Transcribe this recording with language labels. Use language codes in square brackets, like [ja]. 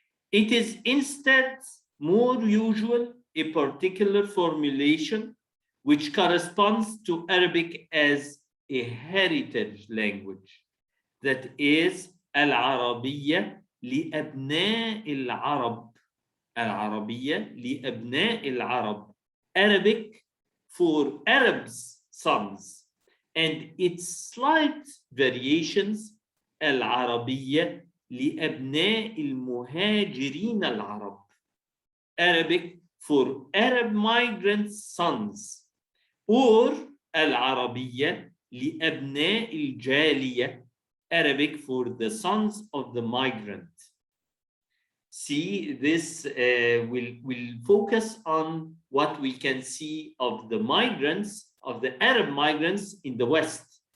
[en] It is instead more usual a particular formulation which corresponds to Arabic as a heritage language, that is [ar] العربية لأبناء العرب, العربية لأبناء العرب, [en] Arabic for Arabs' sons. and its slight variations. [ar] العربية لأبناء المهاجرين العرب. [en] Arabic for Arab migrants' sons. [ar] Or العربية لأبناء الجالية. [en] Arabic for the sons of the migrant. See, this will focus on what we can see of the migrants, of the Arab migrants in the West.